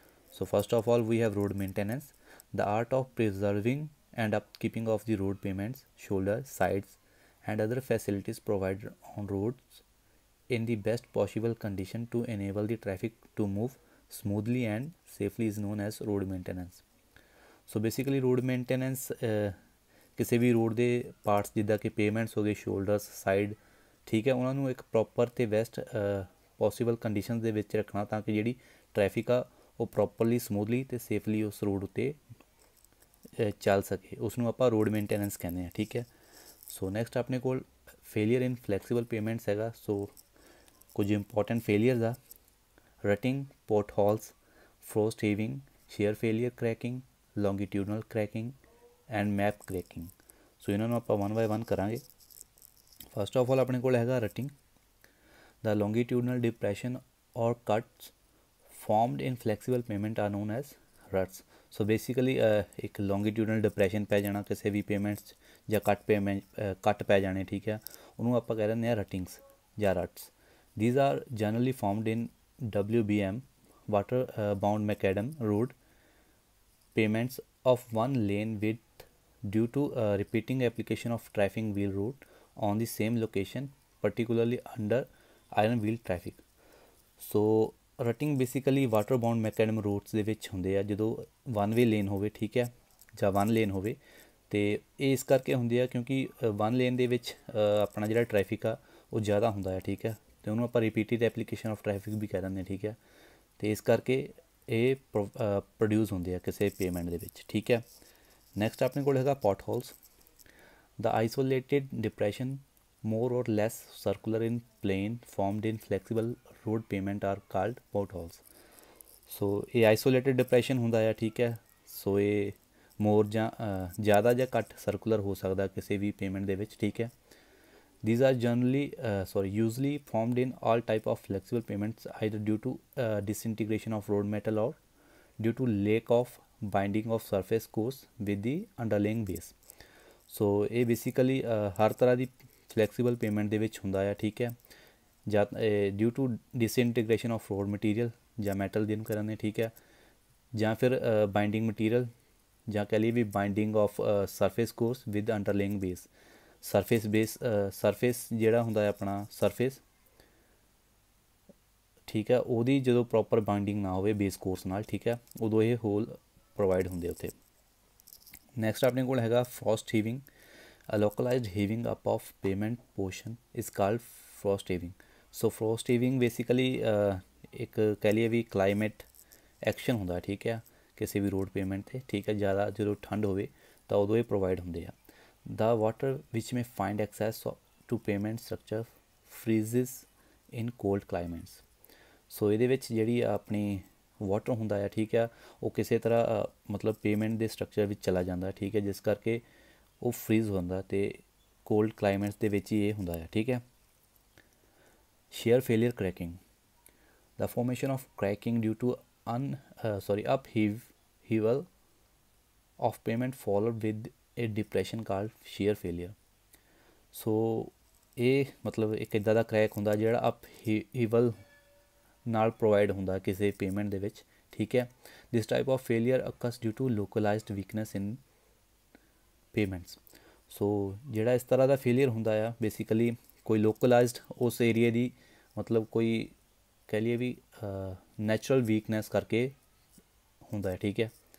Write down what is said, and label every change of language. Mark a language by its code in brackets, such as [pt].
[en] So first of all we have road maintenance, the art of preserving and upkeeping of the road payments, shoulders, sides and other facilities provided on roads in the best possible condition to enable the traffic to move smoothly and safely is known as road maintenance. [pa] So basically road maintenance ਕਿਸੇ ਵੀ road ਦੇ parts ਜਿੱਦਾਂ ਕਿ payments ਹੋ ਗਏ, shoulders, side, ਠੀਕ ਹੈ, ਉਹਨਾਂ ਨੂੰ ਇੱਕ ਪ੍ਰੋਪਰ ਅਤੇ ਬੈਸਟ ਪੋਸੀਬਲ ਕੰਡੀਸ਼ਨ ਦੇ ਵਿੱਚ ਰੱਖਣਾ ਤਾਂ ਕਿ ਜਿਹੜੀ ਟਰੈਫਿਕ ਆ ਉਹ ਪ੍ਰੋਪਰਲੀ ਸਮੂਥਲੀ ਅਤੇ ਸੇਫਲੀ ਉਸ ਰੋਡ ਉੱਤੇ ਚੱਲ ਸਕੇ, ਉਸ ਨੂੰ ਆਪਾਂ ਰੋਡ ਮੇਨਟੇਨੈਂਸ ਕਹਿੰਦੇ ਹਾਂ। ਠੀਕ ਹੈ, ਸੋ ਨੈਕਸਟ ਆਪਣੇ ਕੋਲ ਫੇਲੀਅਰ ਇਨ ਫਲੈਕਸੀਬਲ ਪੇਮੈਂਟਸ ਹੈਗਾ। ਸੋ ਕੁਝ ਇੰਪੋਰਟੈਂਟ ਫੇਲੀਅਰਸ ਆ: ਰਟਿੰਗ, pot holes, frost ਹੀਵਿੰਗ, share failure cracking, longitudinal cracking and map cracking. ਸੋ ਇਹਨਾਂ ਨੂੰ ਆਪਾਂ 1 ਬਾਏ 1 ਕਰਾਂਗੇ। ਫਸਟ ਆਫ ਆਲ ਆਪਣੇ ਕੋਲ ਹੈਗਾ ਰਟਿੰਗ। [en] The longitudinal depression or cuts formed in flexible payment are known as ruts. [pa] So basically ਇੱਕ longitudinal depression ਪੈ ਜਾਣਾ ਕਿਸੇ ਵੀ payments ਜਾਂ ਕੱਟ ਪੈ ਜਾਣੇ, ਠੀਕ ਹੈ, ਉਹਨੂੰ ਆਪਾਂ ਕਹਿ ਦਿੰਦੇ ਹਾਂ ਰਟਿੰਗਸ ਜਾਂ ruts. [en] These are generally formed in WBM, water bound macadam road payments of one lane width due to repeating application of traffic wheel route on the same location, particularly under iron wheel traffic. [pa] So ਰਟਿੰਗ basically water bound ਮੈਕੈਡਮ roads ਦੇ ਵਿੱਚ ਹੁੰਦੇ ਆ ਜਦੋਂ 1 ਵੇ lane ਹੋਵੇ, ਠੀਕ ਹੈ, ਜਾਂ 1 lane ਹੋਵੇ। ਅਤੇ ਇਹ ਇਸ ਕਰਕੇ ਹੁੰਦੇ ਆ ਕਿਉਂਕਿ 1 ਲੇਨ ਦੇ ਵਿੱਚ ਆਪਣਾ ਜਿਹੜਾ ਟ੍ਰੈਫਿਕ ਆ ਉਹ ਜ਼ਿਆਦਾ ਹੁੰਦਾ ਹੈ, ਠੀਕ ਹੈ, ਅਤੇ ਉਹਨੂੰ ਆਪਾਂ ਰਿਪੀਟਿਡ ਐਪਲੀਕੇਸ਼ਨ ਆਫ ਟ੍ਰੈਫਿਕ ਵੀ ਕਹਿ ਦਿੰਦੇ ਹਾਂ, ਠੀਕ ਹੈ, ਅਤੇ ਇਸ ਕਰਕੇ ਇਹ ਪ੍ਰੋਡਿਊਸ ਹੁੰਦੇ ਆ ਕਿਸੇ ਪੇਮੈਂਟ ਦੇ ਵਿੱਚ, ਠੀਕ ਹੈ। ਨੈਕਸਟ ਆਪਣੇ ਕੋਲ ਹੈਗਾ pot holes. [en] The isolated depression, more or less circular in plane, formed in flexible road pavement are called potholes. [pa] ਸੋ ਇਹ ਆਈਸੋਲੇਟਡ ਡਿਪਰੈਸ਼ਨ ਹੁੰਦਾ ਆ, ਠੀਕ ਹੈ। ਸੋ ਇਹ ਮੋਰ ਜਾਂ ਜ਼ਿਆਦਾ ਜਾਂ ਘੱਟ ਸਰਕੂਲਰ ਹੋ ਸਕਦਾ ਕਿਸੇ ਵੀ ਪੇਮੈਂਟ ਦੇ ਵਿੱਚ, ਠੀਕ ਹੈ। [en] These are usually formed in all type of flexible payments either due to disintegration of road metal or due to lack of binding of surface course with the underlying base. [pa] ਸੋ ਇਹ basically ਹਰ ਤਰ੍ਹਾਂ ਦੀ flexible payment ਦੇ ਵਿੱਚ ਹੁੰਦਾ ਆ, ਠੀਕ ਹੈ, ਜਾਂ [en] due to disintegration of road material [pa] ਜਾਂ ਮੈਟਲ ਜਿਹਨੂੰ ਕਹਿੰਦੇ, ਠੀਕ ਹੈ, ਜਾਂ ਫਿਰ ਬਾਈਂਡਿੰਗ ਮਟੀਰੀਅਲ ਜਾਂ ਕਹਿ ਲਈਏ ਵੀ [en] Binding of surface course with underlying base. [pa] Surface ਜਿਹੜਾ ਹੁੰਦਾ ਹੈ ਆਪਣਾ ਸਰਫੇਸ, ਠੀਕ ਹੈ, ਉਹਦੀ ਜਦੋਂ ਪ੍ਰੋਪਰ ਬਾਈਂਡਿੰਗ ਨਾ ਹੋਵੇ ਬੇਸ ਕੋਰਸ ਨਾਲ, ਠੀਕ ਹੈ, ਉਦੋਂ ਇਹ ਹੋਲ ਪ੍ਰੋਵਾਈਡ ਹੁੰਦੇ ਉੱਥੇ। ਨੈਕਸਟ ਆਪਣੇ ਕੋਲ ਹੈਗਾ frost ਹੀਵਿੰਗ। [en] A localized heaving up of pavement portion is called frost heaving. [pa] So frost heaving basically ਇੱਕ ਕਹਿ ਲਈਏ ਵੀ ਕਲਾਈਮੇਟ ਐਕਸ਼ਨ ਹੁੰਦਾ, ਠੀਕ ਹੈ, ਕਿਸੇ ਵੀ ਰੋਡ ਪੇਮੈਂਟ 'ਤੇ, ਠੀਕ ਹੈ, ਜ਼ਿਆਦਾ ਜਦੋਂ ਠੰਡ ਹੋਵੇ ਤਾਂ ਉਦੋਂ ਇਹ ਪ੍ਰੋਵਾਈਡ ਹੁੰਦੇ ਆ। [en] The water which may find access to pavement structure freezes in cold climates. [pa] ਸੋ ਇਹਦੇ ਵਿੱਚ ਜਿਹੜੀ ਆਪਣੀ ਵਾਟਰ ਹੁੰਦਾ ਆ, ਠੀਕ ਆ, ਉਹ ਕਿਸੇ ਤਰ੍ਹਾਂ ਮਤਲਬ ਪੇਮੈਂਟ ਦੇ ਸਟਰਕਚਰ ਵਿੱਚ ਚਲਾ ਜਾਂਦਾ, ਠੀਕ ਹੈ, ਜਿਸ ਕਰਕੇ ਉਹ ਫਰੀਜ਼ ਹੁੰਦਾ ਅਤੇ ਕੋਲਡ ਕਲਾਈਮੇਟਸ ਦੇ ਵਿੱਚ ਹੀ ਇਹ ਹੁੰਦਾ ਹੈ, ਠੀਕ ਹੈ। Share failure cracking. [en] The formation of cracking due to upheaval of pavement followed with a depression called shear failure. [pa] ਸੋ ਇਹ ਮਤਲਬ ਇੱਕ ਇੱਦਾਂ ਦਾ ਕ੍ਰੈਕ ਹੁੰਦਾ ਜਿਹੜਾ upheaval ਨਾਲ ਪ੍ਰੋਵਾਈਡ ਹੁੰਦਾ ਕਿਸੇ ਪੇਮੈਂਟ ਦੇ ਵਿੱਚ, ਠੀਕ ਹੈ। [en] This type of failure occurs due to localized weakness in pavements. [pa] ਸੋ ਜਿਹੜਾ ਇਸ ਤਰ੍ਹਾਂ ਦਾ ਫੇਲੀਅਰ ਹੁੰਦਾ ਆ ਬੇਸਿਕਲੀ ਕੋਈ ਲੋਕਲਾਈਜ਼ਡ ਉਸ ਏਰੀਏ ਦੀ ਮਤਲਬ ਕੋਈ ਕਹਿ ਲਈਏ ਵੀ ਨੈਚੁਰਲ ਵੀਕਨੈਸ ਕਰਕੇ ਹੁੰਦਾ ਹੈ, ਠੀਕ ਹੈ।